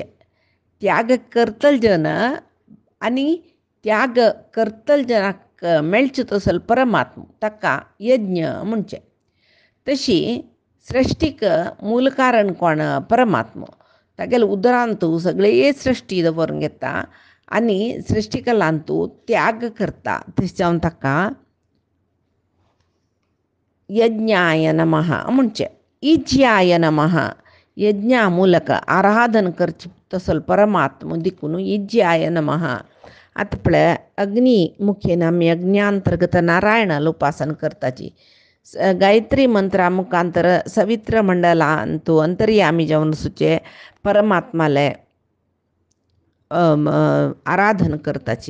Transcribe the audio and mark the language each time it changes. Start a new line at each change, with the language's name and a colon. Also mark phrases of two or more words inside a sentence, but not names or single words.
Konkani: त्याग करतल जन आनी त्याग करतल जनाक मेळचे तसल परमात्मा ताका यज्ञ म्हणचे. तशी सृश्टीक मूल कारण कोण परमात्मा. तागेले उदरांतू सगळे सृश्टी दवरून घेता आनी सृश्टिकलांतू त्याग करता. तशें जावन ताका
Sanskrit: यज्ञाय नमः
Konkani: म्हणचे.
Sanskrit: ईज्याय नमः,
Konkani: यज्ञा मूलक आराधन करचे तसल परमात्मा देखून
Sanskrit: ईज्याय नमः.
Konkani: आतां पळय अग्नी मुखेन आमी अग्न्यांतर्गत नारायणाला उपासना करताची. गायत्री मंत्रा मुखांतर सवित्र मंडलांतू अंतर्यामी जावन सुचे परमात्माले आराधन करताची.